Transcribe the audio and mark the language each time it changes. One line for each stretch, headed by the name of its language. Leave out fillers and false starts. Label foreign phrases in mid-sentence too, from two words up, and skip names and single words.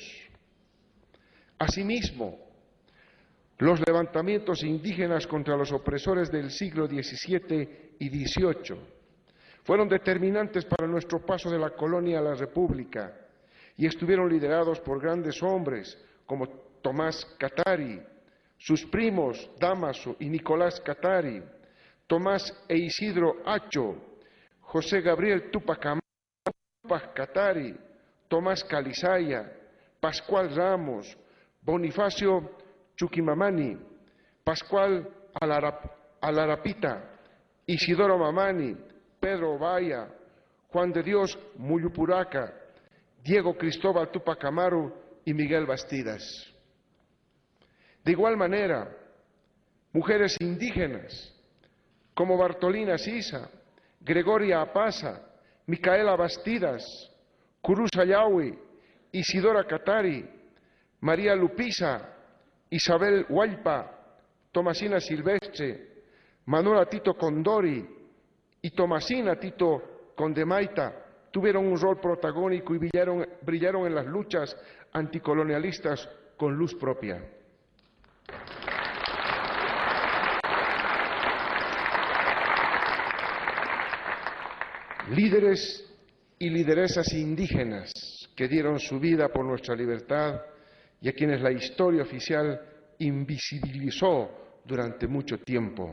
Spanish: Asimismo, los levantamientos indígenas contra los opresores del siglo XVII y XVIII fueron determinantes para nuestro paso de la colonia a la república y estuvieron liderados por grandes hombres como Tomás Catari, sus primos Dámaso y Nicolás Catari, Tomás e Isidro Acho, José Gabriel Tupac Catari, Tomás Calizaya, Pascual Ramos, Bonifacio Chuquimamani, Pascual Alarapita, Isidoro Mamani, Pedro Vaya, Juan de Dios Muyupuraca, Diego Cristóbal Tupac Amaru y Miguel Bastidas. De igual manera, mujeres indígenas como Bartolina Sisa, Gregoria Apaza, Micaela Bastidas, Curuz Ayahui, Isidora Catari, María Lupiza, Isabel Hualpa, Tomasina Silvestre, Manuela Tito Condori y Tomasina Tito Condemaita tuvieron un rol protagónico y brillaron en las luchas anticolonialistas con luz propia. Líderes y lideresas indígenas que dieron su vida por nuestra libertad y a quienes la historia oficial invisibilizó durante mucho tiempo.